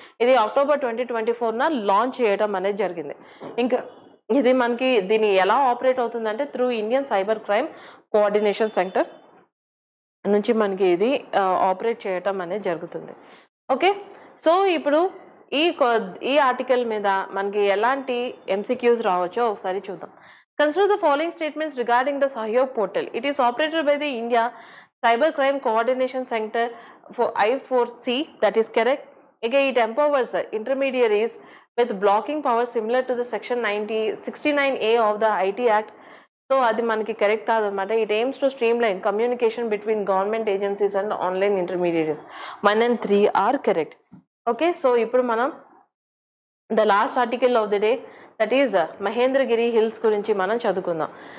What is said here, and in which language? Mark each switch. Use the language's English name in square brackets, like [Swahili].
[Telugu] ఇది October 2024న launch చేయడం అనేది జరిగింది. ఇంకా ఇది మనకి దీని ఎలా ఆపరేట్ అవుతుందంటే through Indian cyber crime coordination centre నుంచి మనకి ఇది ఆపరేట్ చేయటం అనేది జరుగుతుంది. ఓకే, సో ఇప్పుడు ఈ ఆర్టికల్ మీద మనకి ఎలాంటి MCQs రావచ్చో ఒకసారి చూద్దాం. [English] Consider the following statements regarding the Sahyog portal. It is operated by the India Cyber Crime Coordination Center for I4C. That is correct. Again, it empowers intermediaries with blocking power similar to the section 69A of the IT Act. So [Telugu] అది మనకి correct కాదన్నమాట. [English] It aims to streamline communication between government agencies and online intermediaries. 1 and 3 are correct. Okay, so [Telugu] ఇప్పుడు మనం [English] the last article of the day, that is Mahendragiri hills [Telugu] గురించి మనం చదువుకుందాం.